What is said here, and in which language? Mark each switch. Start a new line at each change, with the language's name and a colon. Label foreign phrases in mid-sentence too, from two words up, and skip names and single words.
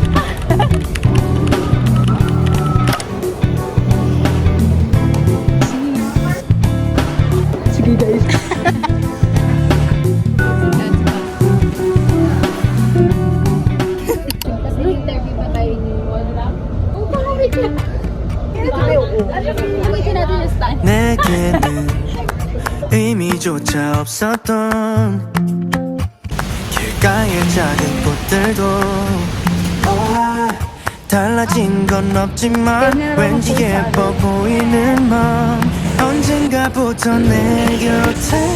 Filipino: Sige guys. Kasi interview pa tayo ni Wala. Oh, baka wait lang. Gamitin natin yung stand.
Korean: 내게는 의미조차 없었던 길가의 작은 꽃들도 달라진 건 없지만 왠지 예뻐 보이는 맘 언젠가부터 내 곁에